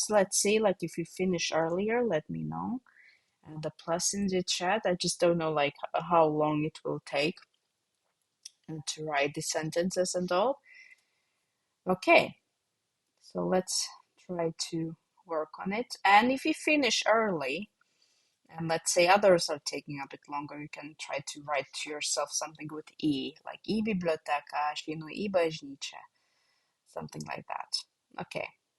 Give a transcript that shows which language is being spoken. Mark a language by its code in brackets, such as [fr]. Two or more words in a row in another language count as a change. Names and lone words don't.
[en] Let's see, like if you finish earlier, let me know. The plus in the chat, I just don't know like how long it will take to write the sentences and all. Okay, so let's try to work on it. And if you finish early, and let's say others are taking a bit longer, you can try to write to yourself something with E, like [lt] į biblioteką, aš einu į bažnyčią, [en] something like that. Okay.